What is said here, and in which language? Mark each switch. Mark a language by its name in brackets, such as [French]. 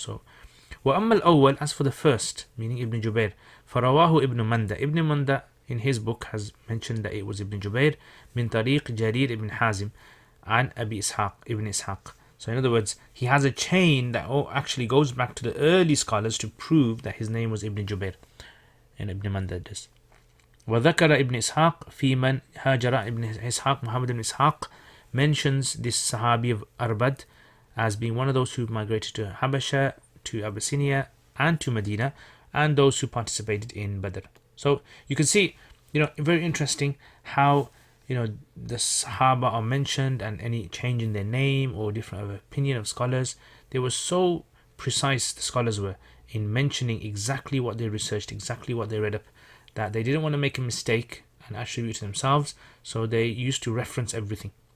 [English] So وأما الأول, as for the first, meaning Ibn Jubair, فرواه ابن مندة. Ibn Manda in his book has mentioned that it was Ibn Jubair من طريق جرير ibn Hazim عن أبي إسحاق ibn Ishaq. So in other words, he has a chain that actually goes back to the early scholars to prove that his name was Ibn Jubair. And Ibn Manda does. [Arabic] وذكر ابن إسحاق في من هاجر. [English] Ibn Ishaq, Muhammad ibn Ishaq, mentions this Sahabi of Arbad as being one of those who migrated to Habasha, to Abyssinia, and to Medina, and those who participated in Badr. So you can see very interesting how the Sahaba are mentioned, and any change in their name or different of opinion of scholars, they were so precise, the scholars were, in mentioning exactly what they researched, exactly what they read up, that they didn't want to make a mistake and attribute to themselves, so they used to reference everything.